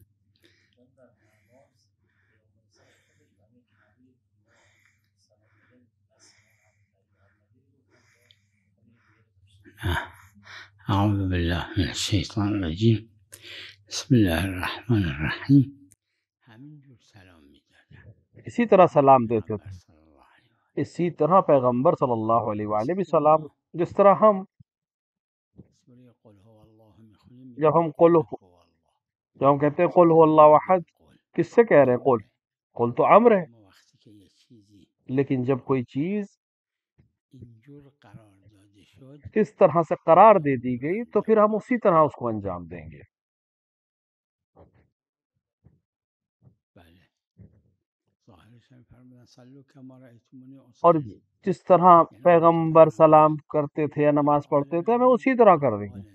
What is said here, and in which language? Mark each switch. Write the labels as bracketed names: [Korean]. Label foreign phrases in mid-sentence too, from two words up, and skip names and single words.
[Arabic] أعوذ بالله من الشيطان الرجيم. بسم الله الرحمن الرحیم. [Persian] همینجور سلام میدادن، [Urdu] اسی طرح سلام دیتے پیغمبر تھے، [Arabic] صلی اللہ علیہ وسلم. [Urdu] اسی طرح پیغمبر [Arabic] صلی اللہ علیہ وآلہ وسلم [Urdu] جس طرح ہم [Persian] سورہ [Arabic] قل هو اللہ [Persian] میخونیم [Urdu] جب ہم [Arabic] قل هو اللہ، [Urdu] جب ہم کہتے ہیں [Arabic] قل هو اللہ احد، [Urdu] کس سے کہہ رہے ہیں؟ قل تو امر ہے، [Persian] ما وقتی که یه چیزی [Urdu] لیکن جب کوئی چیز [Persian] اینجور قرار داده شد [Urdu] اس طرح سے قرار دے دی گئی تو پھر ہم اسی طرح اس کو انجام دیں گے. [Persian] بله ظاهرش هم فرمودن [Arabic] صلو کما رأیتمونی [Urdu] اور اصلی، جس طرح پیغمبر سلام کرتے تھے یا نماز پڑھتے تھے ہمیں اسی طرح کر دیں گے.